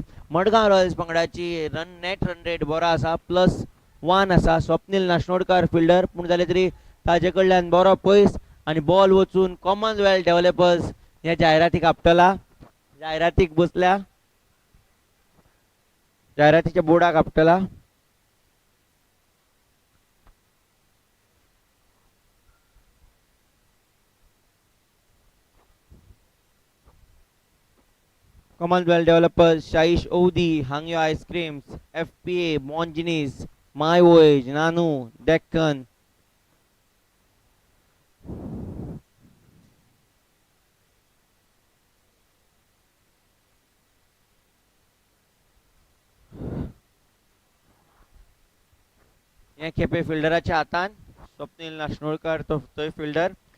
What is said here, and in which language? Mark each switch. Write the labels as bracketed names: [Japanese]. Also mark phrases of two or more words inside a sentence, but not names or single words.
[Konkani] मडगांव रॉयल्स पंगडाची [English] net run rate [Konkani] बरो आसा +1 आसा. स्वप्नील नाशनोडकर फिल्डर पूण जाले तरी ताजे कडल्यान बरो पयस आणि बॉल वचून कॉमनवेल्थ डेव्हलपर्स ह्या जायरातीक आपटला. जायरातीक बसल्या. जायरातीच्या बोर्डाक आपटला. Commonwealth Developers, Shaish Oudi, Hangyo Ice Creams, FPA, Monginis, My Voyage, Nanu, Deccan. या खेपे फिल्डराच्या हातान स्वप्नील नाशनोळकर तो फिल्डर.